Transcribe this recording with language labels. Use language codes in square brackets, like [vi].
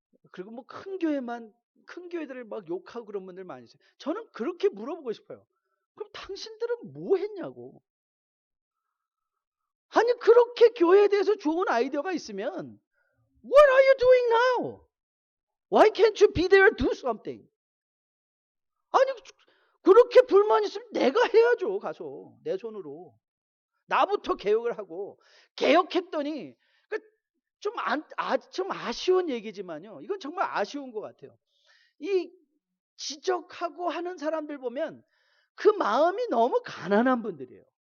[ko] 그리고 뭐 큰 교회들을 막 욕하고 그런 분들 많이 있어요. 저는 그렇게 물어보고 싶어요. 그럼 당신들은 뭐 했냐고. 아니, 그렇게 교회에 대해서 좋은 아이디어가 있으면 [en] What are you doing now? Why can't you be there and do something? [ko] 아니, 그렇게 불만 있으면 내가 해야죠. 가서 내 손으로. 나부터 개혁을 하고, 개혁했더니 좀 아쉬운 얘기지만요, 이건 정말 아쉬운 것 같아요. 이 지적하고 하는 사람들 보면 그 마음이 너무 가난한 분들이에요.